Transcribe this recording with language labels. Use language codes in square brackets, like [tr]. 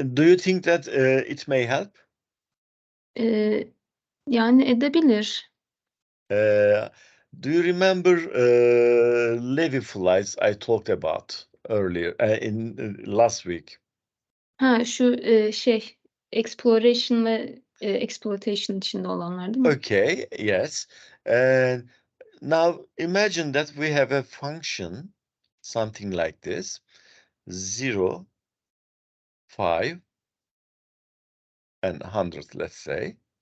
[en] Do you think that it may help? [tr] Yani edebilir. [en] Do you remember Levy flies I talked about earlier in last week? [tr] Ha, şu, exploration ve, exploitation içinde olanlar değil mi? [en] Okay, yes. And now imagine that we have a function, something like this, 0, 5, and 100, let's say.